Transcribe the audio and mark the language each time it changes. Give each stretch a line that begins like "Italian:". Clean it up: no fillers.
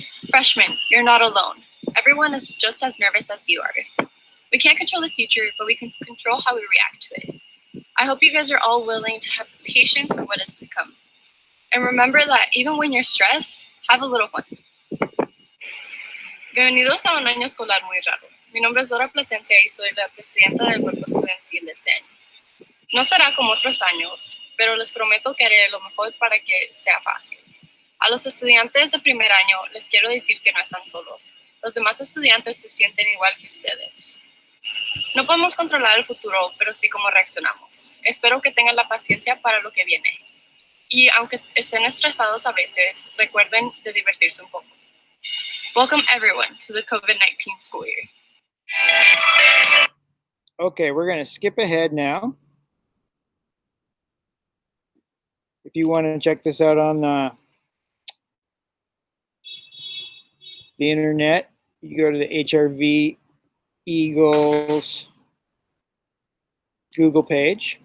English: Freshmen, you're not alone. Everyone is just as nervous as you are. We can't control the future, but we can control how we react to it. I hope you guys are all willing to have patience for what is to come. And remember that even when you're stressed, have a little fun.
Spanish: Bienvenidos a un año escolar muy raro. Mi nombre es Zora Placencia y soy la presidenta del cuerpo estudiantil de este año. No será como otros años, pero les prometo que haré lo mejor para que sea fácil. A los estudiantes de primer año les quiero decir que no están solos. Los demás estudiantes se sienten igual que ustedes. No podemos controlar el futuro, pero sí cómo reaccionamos. Espero que tengan la paciencia para lo que viene. Y aunque estén estresados a veces, recuerden de divertirse un poco.
English: Welcome everyone to the COVID-19 school year. Okay, we're going to skip ahead now. If you want to check this out on the internet, you go to the HRV Eagles Google page.